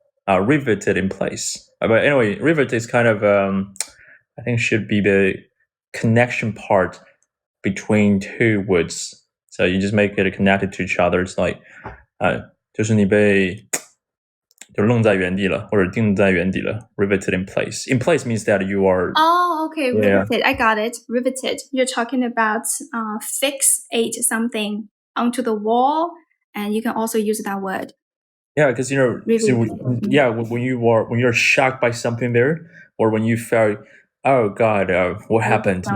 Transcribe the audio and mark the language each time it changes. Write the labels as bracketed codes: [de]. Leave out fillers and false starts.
[en] Riveted in place. But anyway, rivet is kind of I think should be the connection part between two words. So you just make it connected to each other. It's like [zh] 就是你被就愣在原地了，或者定在原地了 [en] riveted in place. In place means that you are... Oh, okay, riveted. I got it. Riveted. You're talking about fixate something onto the wall, and you can also use that word. Yeah, because when you're shocked by something there, or when you felt, oh God, what happened?